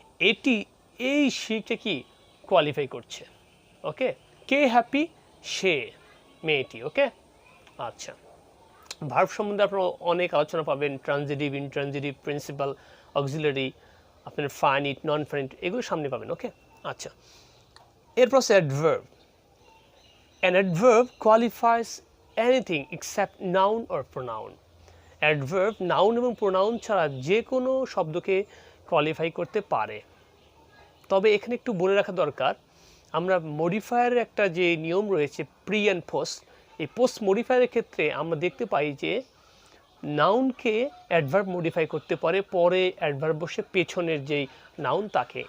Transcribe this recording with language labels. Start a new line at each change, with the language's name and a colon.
Bangla: এটি এই শিকে কি কোয়ালিফাই করছে, ওকে? কে হ্যাপি? সে, মেয়েটি, ওকে? আচ্ছা, ভার্ব সম্বন্ধে আপনারা অনেক আলোচনা পাবেন, ট্রানজিটিভ, ইনট্রানজিটিভ, প্রিন্সিপাল, অক্সিলারি, আপনার ফাইনিট, নন ফাইনিট, এগুলো সামনে পাবেন, ওকে? আচ্ছা, এরপর হচ্ছে adverb.
English: An adverb qualifies anything except noun or pronoun.
Bangla: Adverb noun এবং প্রোনাউন ছাড়া যে কোনো শব্দকে কোয়ালিফাই করতে পারে। তবে এখানে একটু বলে রাখা দরকার, আমরা মডিফায়ারের একটা যে নিয়ম রয়েছে প্রি অ্যান্ড পোস্ট, এই পোস্ট মডিফায়ারের ক্ষেত্রে আমরা দেখতে পাই যে নাউনকে অ্যাডভার্ব মডিফাই করতে পারে, পরে অ্যাডভার্ব বসে পেছনের যেই নাউন তাকে।